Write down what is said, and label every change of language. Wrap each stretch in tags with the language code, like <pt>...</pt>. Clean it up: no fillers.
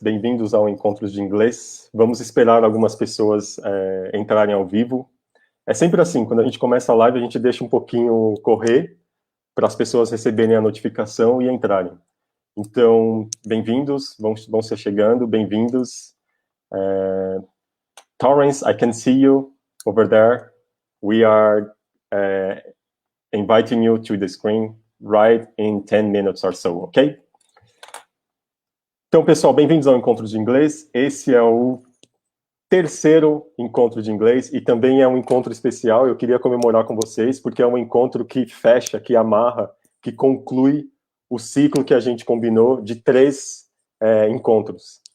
<pt>Bem-vindos ao Encontros de Inglês. Vamos esperar algumas pessoas entrarem ao vivo. É sempre assim, quando a gente começa a live, a gente deixa um pouquinho correr para as pessoas receberem a notificação e entrarem. Então, bem-vindos, vão ser chegando, bem-vindos.</pt> <en>Taurence, I can see you over there. We are inviting you to the screen right in 10 minutes or so, ok?</en> <pt>Então, pessoal, bem-vindos ao Encontro de Inglês. Esse é o terceiro encontro de inglês e também é um encontro especial. Eu queria comemorar com vocês, porque é um encontro que fecha, que amarra, que conclui o ciclo que a gente combinou de 3 encontros.</pt>